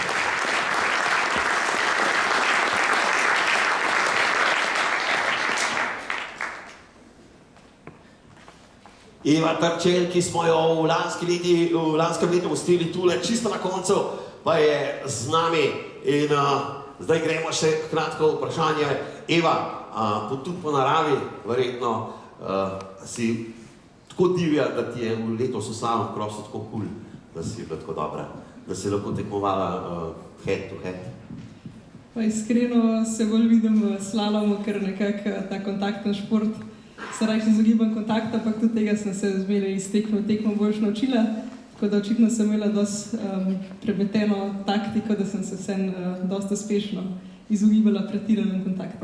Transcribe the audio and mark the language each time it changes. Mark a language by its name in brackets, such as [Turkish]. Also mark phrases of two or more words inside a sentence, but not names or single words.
[Slovenian] Eva Trček, ki smo jo v lanskem letu gostili tule čisto na koncu, pa je z nami. In zdaj gremo še kratko vprašanje. Eva, tudi po naravi, verjetno si tako divja, da ti je v letos v Slalom Crossu tako cool, da si bila tako dobra, da si lahko tekmovala [English] head to head. [Slovenian] Pa iskreno se bolj vidim v slalomu, ker nekako ta kontakten šport se rajši izogibam kontakta, ampak tudi tega sem se zmeraj iz tekme v tekmo boljš naučila. Tako da očitno sem imela dosti prepleteno taktiko, da sem se vseeno dosti uspešno izogibala pretiranim kontaktom.